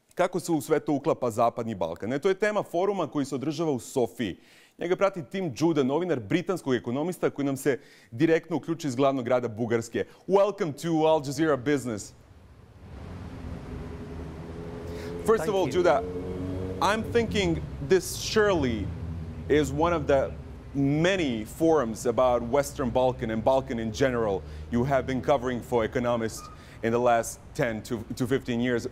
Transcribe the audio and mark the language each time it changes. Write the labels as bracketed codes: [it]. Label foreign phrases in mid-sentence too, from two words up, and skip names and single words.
[bs] Kako se u sve to uklapa Zapadni Balkan? To je tema foruma koji se održava u Sofiji. Njega prati Tim Judah, novinar britanskog Economista koji nam se direktno uključuje iz glavnog grada Bugarske. [en] Welcome to Al Jazeera Business. First of all, Judah, I'm thinking this surely is one of the many forums about Western Balkan and Balkan in general you have been covering for Economist in the last 10 to 15 years.